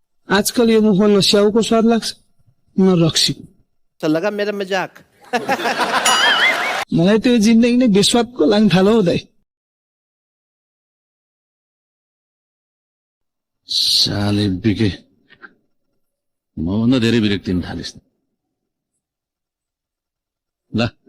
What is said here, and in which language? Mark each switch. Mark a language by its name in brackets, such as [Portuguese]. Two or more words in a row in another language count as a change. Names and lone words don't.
[Nepali] आजकल यो मुखमा न स्याउको स्वाद लाग्छ न रक्सी। [Hindi] तो लगा मेरा मजाक। [Nepali] मलाई त्यो जिन्दगी नै बेस्वादको लाग्न थाल्यो हौ दाइ। साले बिके मभन्दा धेरै विरक्ति हुन थालिस्। ल